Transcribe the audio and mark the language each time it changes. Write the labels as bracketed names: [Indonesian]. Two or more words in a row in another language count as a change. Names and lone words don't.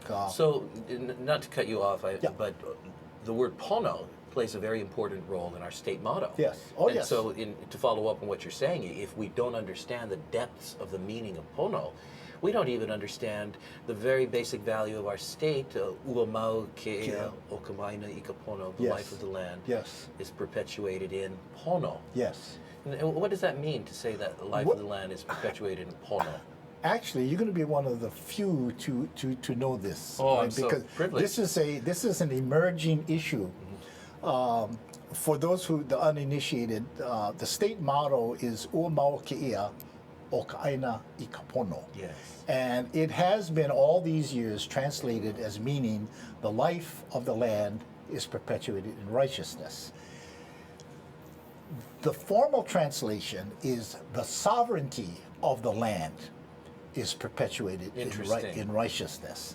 [English] So not to cut you off, but the word pono plays a very important role in our state motto. Yes. Oh, yes. So to follow up on what you're saying, if we don't understand the depths of the meaning of pono, we don't even understand the very basic value of our state. [Hawaiian] Ua mau ke'ea o kamaina ika pono, [English] the life of the land, is perpetuated in pono. Yes. And what does that mean to say that the life of the land is perpetuated in pono? Actually, you're going to be one of the few to know this. Oh, I'm because so privileged. this is an emerging issue. For those the uninitiated, the state motto is [Hawaiian] "Ua mau keia o ka aina I ka pono." [English] Yes. And it has been all these years translated as meaning the life of the land is perpetuated in righteousness. The formal translation is the sovereignty of the land is perpetuated in righteousness.